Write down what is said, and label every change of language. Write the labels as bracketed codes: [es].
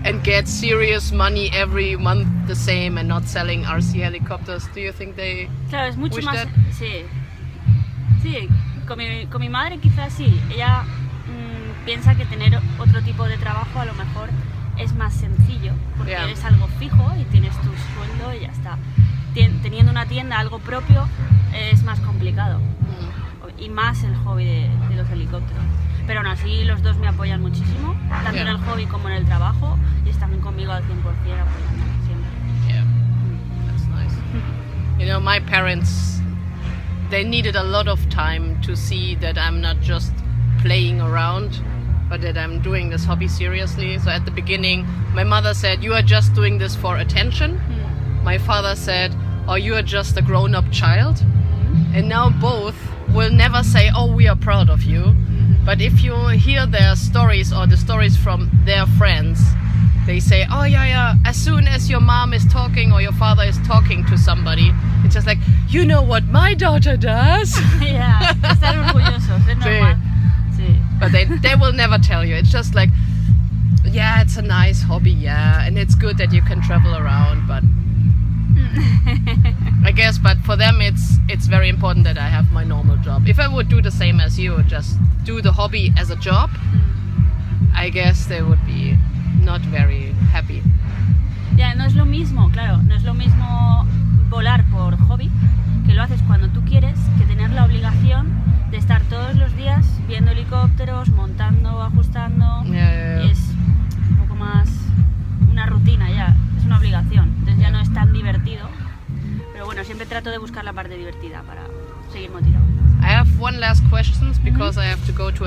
[en] And get serious money every month the same and not selling RC helicopters. Do you think they [es] Claro, es mucho [en] wish [es] más... [en] that? [es] Sí, sí, con mi madre quizás sí. Ella piensa que tener otro tipo de trabajo a lo mejor es más sencillo, porque [en] Yeah. [es] eres algo fijo y tienes tu sueldo y ya está. Teniendo una tienda, algo propio, es más complicado. Y más el hobby de los helicópteros. Pero aún así los dos me apoyan muchísimo, tanto en el hobby como en el trabajo, y están conmigo al 100% apoyándome siempre. [en] Yeah, that's nice. You know, my parents, they needed a lot of time to see that I'm not just playing around, but that I'm doing this hobby seriously. So at the beginning, my mother said, you are just doing this for attention. My father said, oh, you are just a grown-up child. And now both will never say, oh, we are proud of you. But if you hear their stories or the stories from their friends, they say, oh yeah, as soon as your mom is talking or your father is talking to somebody, it's just like, you know what my daughter does? [es] Yeah, están orgullosos, es normal. Sí. [en] But they will never tell you. It's just like, yeah, it's a nice hobby, yeah, and it's good that you can travel around, but I guess, but for them it's very important that I have my normal job. If I would do the same as you, just do the hobby as a job, I guess they would be not very happy. [es] Ya, no es lo mismo, claro, no es lo mismo volar por hobby, que lo haces cuando tú quieres, que tener la obligación de estar todos los días viendo helicópteros, montando, ajustando. [en] Yeah. [es] Es un poco más una rutina ya, es una obligación, entonces ya no es tan divertido. Pero bueno, siempre trato de buscar la parte divertida para seguir motivado. [en] I have one last question because I have to go to a